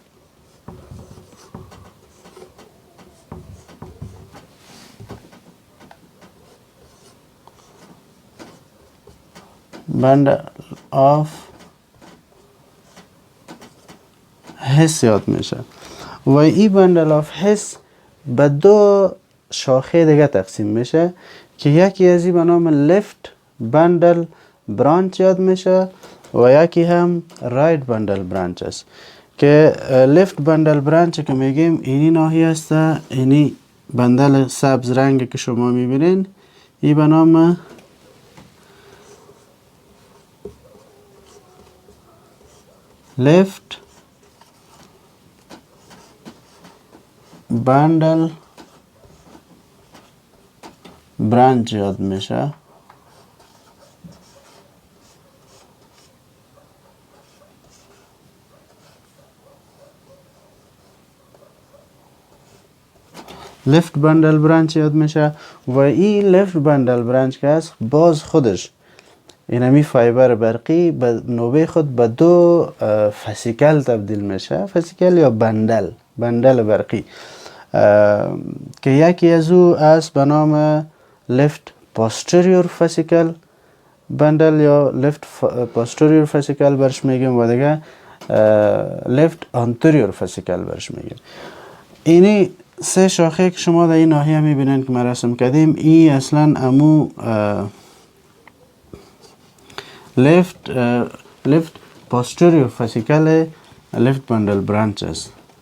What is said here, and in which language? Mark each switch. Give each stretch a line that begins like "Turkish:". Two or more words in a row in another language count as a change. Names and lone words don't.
English: bundle of His
Persian: یاد میشه و این بندل آف حس به 2 شاخه دیگه تقسیم میشه که یکی از این به نام
English: left bundle branch
Persian: یاد میشه و یکی هم
English: right bundle branch
Persian: است. که
English: left bundle branch
Persian: که میگیم اینی ناحیه است، اینی بندل سبز رنگ که شما میبینین، این به نام
English: left bundle branch
Persian: یاد میشه.
English: left bundle branch
Persian: یاد میشه و این
English: left bundle branch
Persian: که هست باز خودش اینمی فایبر برقی به نوبه خود به دو فسیکل تبدیل میشه. فسیکل یا بندل برقی که یکی از او است به نام
English: left posterior fascicle
Persian: بندل یا
English: left posterior fascicle
Persian: برش میگیم و دیگه
English: left anterior fascicle
Persian: برش میگیم. اینی سه شاخه که شما در این ناحیه میبینین که ما رسم کردیم، ای اصلا امو
English: left posterior fascicle left bundle branch
Persian: است.